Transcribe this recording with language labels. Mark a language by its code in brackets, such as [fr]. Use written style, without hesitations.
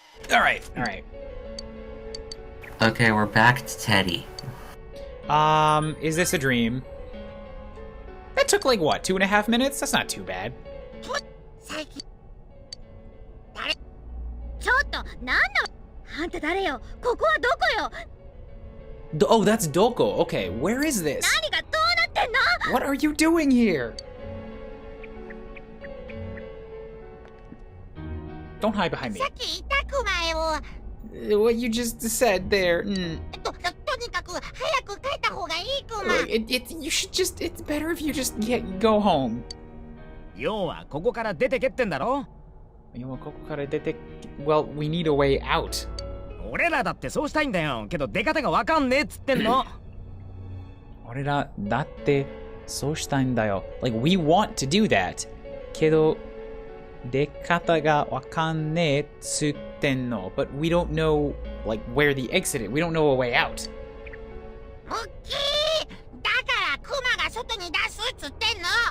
[en] Alright, alright. Okay, we're back to Teddy. Is this a dream? That took, like, what, 2.5 minutes? That's not too bad. [ja] ちょっとなんなあんた誰よここはどこよ [en] Oh, that's Doko. Okay, where is this? [ja] 何がどうなってんの [en] What are you doing here? Don't hide behind me. [ja] さっき言ったクマよ [en] What you just said there. [ja] とにかく早く帰った方がいいクマ [en] You should just. It's better if you just go home. [ja] 要はここから出てけってんだろ [en] Well, we need a way out. [ja] 俺らだってそうしたいんだよけど出方がわかんねえっつってんの俺らだってそうしたいんだよ. [en] Like, we want to do that. [ja] けど出方がわかんねえっつってんの. [en] But we don't know, like, where the exit is. We don't know a way out. [ja] ムッキーだからクマが外に出すっつってんの